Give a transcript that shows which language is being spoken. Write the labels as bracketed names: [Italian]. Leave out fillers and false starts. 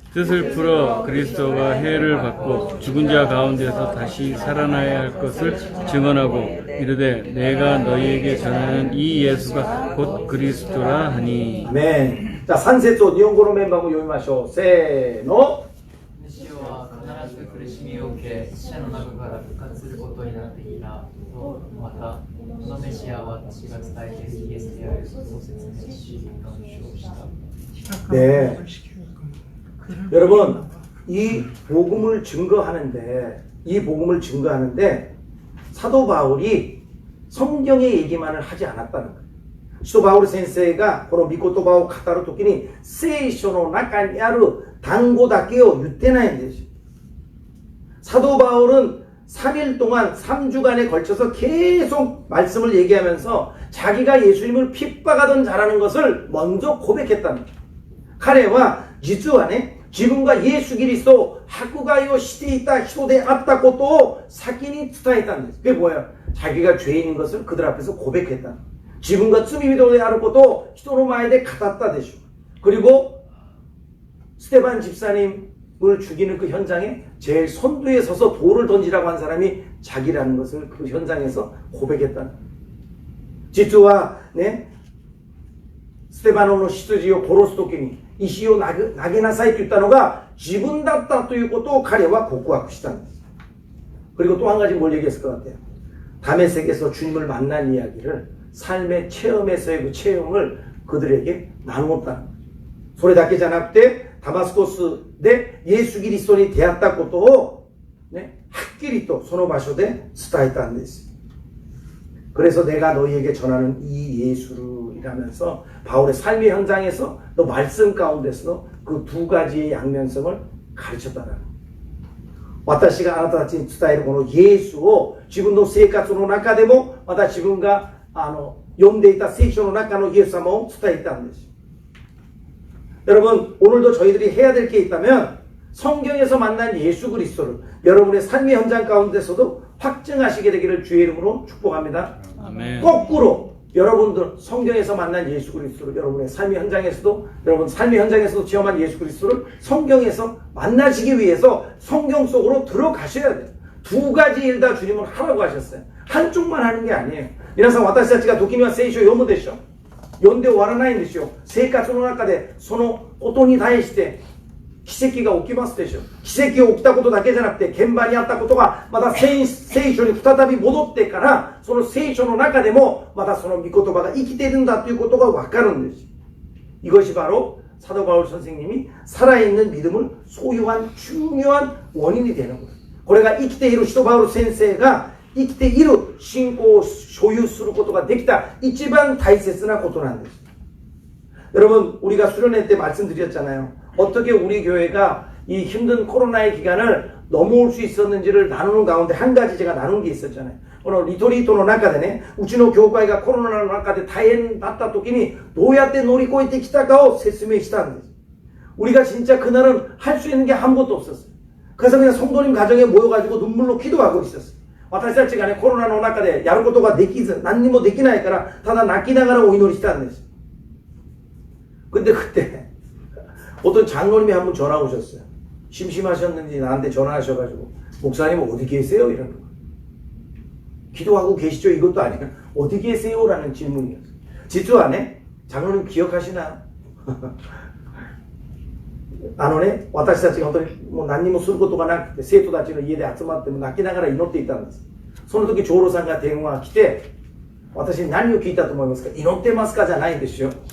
[Korean] 뜻을 풀어 그리스도가 해를 받고 죽은 자 가운데서 다시 살아나야 할 것을 증언하고 이르되 내가 너희에게 전하는 이 예수가 곧 그리스도라 하니. 아멘. 자, 산세조 일본어 멤버 요이마쇼. [Japanese] 세노. 主は必ず苦しみを受け死者の中から復活することになっていたと、またこのメシアは私が伝えているイエスであると説明し感謝した。 [Korean] 네. 여러분, 이 복음을 증거하는데 사도 바울이 성경의 얘기만을 하지 않았다는 거예요. [Japanese] 사도 바울先生が この御言葉を語るときに聖書の中にある単語だけを言ってないんですよ. [Korean] 사도 바울은 3일 동안 3주간에 걸쳐서 계속 말씀을 얘기하면서 자기가 예수님을 핍박하던 자라는 것을 먼저 고백했다는 거예요. [Japanese] 彼は実はね、自分がイエス・キリストを迫害をしていた人であったことを先に伝えたんです。 [Korean] 그게 뭐예요? 자기가 죄인인 것을 그들 앞에서 고백했다. [Japanese] 自分が罪人であることを人の前で語ったでしょう. [Korean] 그리고 스테반 집사님을 죽이는 그 현장에 제일 선두에 서서 돌을 던지라고 한 사람이 자기라는 것을 그 현장에서 고백했다. [Japanese] 実はね、ステバノの執事を殺すときに石を投げなさいと言ったのが自分だったということを彼は告白したんです. [Korean] 그리고 또 한 가지 뭘 얘기했을 것 같아요. 다메섹에서 주님을 만난 이야기를 삶의 체험에서의 그 체험을 그들에게 나누었다는 거죠. [Japanese] それだけじゃなくてダマスコスでイエス・キリストに出会ったことを、ね、はっきりとその場所で伝えたんです. [Korean] 그래서 내가 너희에게 전하는 이 예수라면서 바울의 삶의 현장에서 또 말씀 가운데서도 그 두 가지의 양면성을 가르쳤다는 거예요. [Japanese] 私があなたたちに伝えるこのイエスを自分の生活の中でもまた自分が読んでいた聖書の中のイエス様を伝えたんです. [Korean] 여러분, 오늘도 저희들이 해야 될 게 있다면 성경에서 만난 예수 그리스도를 여러분의 삶의 현장 가운데서도 확증하시게 되기를 주의 이름으로 축복합니다. 아멘. 거꾸로 여러분들 성경에서 만난 예수 그리스도를 여러분의 삶의 현장에서도 여러분 삶의 현장에서도 체험한 예수 그리스도를 성경에서 만나시기 위해서 성경 속으로 들어가셔야 돼요. 두 가지 일 다 주님은 하라고 하셨어요. 한쪽만 하는 게 아니에요. [Japanese] 皆さん私たちが時には聖書を読むでしょ。読んで終わらないんですよ。生活の中でそのことに対して奇跡が起きますでしょ。奇跡が起きたことだけじゃなくて現場にあったことがまた聖書に再び戻ってからその聖書の中でもまたその御言葉が生きているんだということがわかるんです。 [Korean] 이것이 바로 사도 바울 선생님이 살아있는 믿음을 소유한 중요한 원인이 되는 거예요. [Japanese] これが生きている사도 바울先生が生きている信仰を所有することができた一番大切なことなんです. [Korean] 여러분, 우리가 수련회 때 말씀드렸잖아요. 어떻게 우리 교회가 이 힘든 코로나의 기간을 넘어올 수 있었는지를 나누는 가운데 한 가지 제가 나눈 게 있었잖아요. [Japanese] このリトリートの中でね、うちの教会がコロナの中で大変だった時にどうやって乗り越えてきたかを説明したんです. [Korean] 우리가 진짜 그날은 할 수 있는 게 아무것도 없었어요. 그래서 그냥 성도님 가정에 모여가지고 눈물로 기도하고 있었어요. 私たちがね、コロナの中でやることができず、何にもできないから、ただ泣きながらお祈りしたんです. 근데 그때 어떤 장로님이 한 분 전화 오셨어요. 심심하셨는지 나한테 전화하셔가지고 목사님 어디 계세요? 이러는 거예요. 기도하고 계시죠? 이것도 아니라 어디 계세요? 라는 질문이었어요. 지주 안에 장로님 기억하시나? [Japanese] あのね、私たちが本当にもう何にもすることがなくて、生徒たちの家で集まっても泣きながら祈っていたんです。その時、長老さんが電話が来て、私に何を聞いたと思いますか？祈ってますかじゃないんですよ。